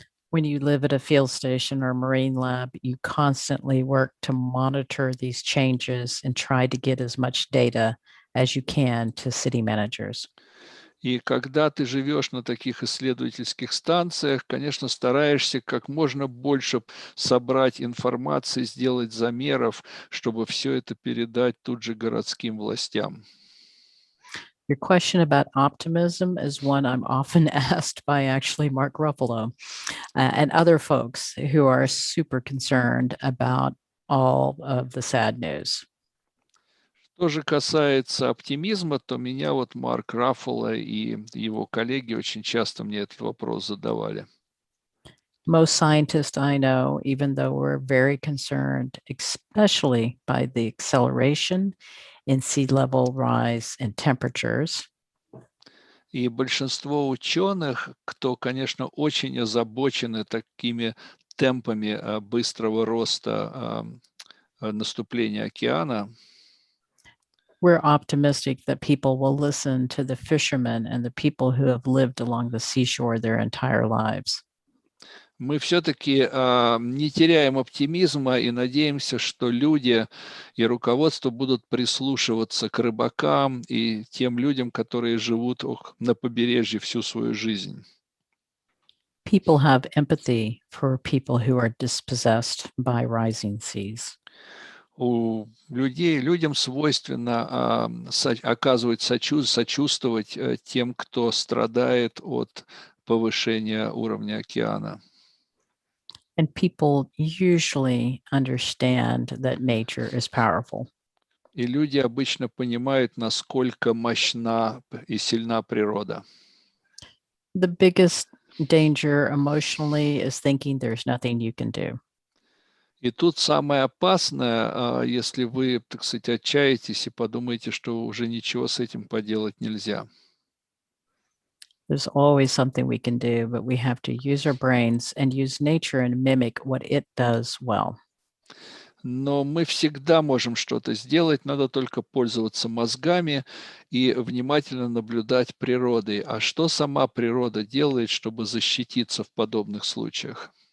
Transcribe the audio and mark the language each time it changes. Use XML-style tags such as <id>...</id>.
<en>When you live at a field station or marine lab, you constantly work to monitor these changes and try to get as much data as you can to city managers.</en> <ru>И когда ты живешь на таких исследовательских станциях, конечно, стараешься как можно больше собрать информации, сделать замеров, чтобы все это передать тут же городским властям.</ru> <en>Your question about optimism is one I'm often asked by actually Mark Ruffalo and other folks who are super concerned about all of the sad news.</en> <ru>Что же касается оптимизма, то меня вот Марк Раффало и его коллеги очень часто мне этот вопрос задавали.</ru> <en>Most scientists I know, even though we're very concerned, especially by the acceleration in sea level rise and temperatures,</en> <ru>И большинство ученых, кто, конечно, очень озабочены такими темпами быстрого роста наступления океана,</ru> <en>we're optimistic that people will listen to the fishermen and the people who have lived along the seashore their entire lives.</en> <ru>мы все-таки не теряем оптимизма и надеемся, что люди и руководство будут прислушиваться к рыбакам и тем людям, которые живут на побережье всю свою жизнь.</ru> <en>People have empathy for people who are dispossessed by rising seas.</en> <ru>У людей, людям свойственно оказывать сочувствовать тем, кто страдает от повышения уровня океана.</ru> <en>And people usually understand that nature is powerful.</en> <ru>И люди обычно понимают, насколько мощна и сильна природа.</ru> <en>The biggest danger emotionally is thinking there's nothing you can do.</en> <ru>И тут самое опасное, если вы, так сказать, отчаетесь и подумаете, что уже ничего с этим поделать нельзя.</ru> <en>There's always something we can do, but we have to use our brains and use nature and mimic what it does well.</en> <ru>Но мы всегда можем что-то сделать, надо только пользоваться мозгами и внимательно наблюдать природой. А что сама природа делает, чтобы защититься в подобных случаях?</ru>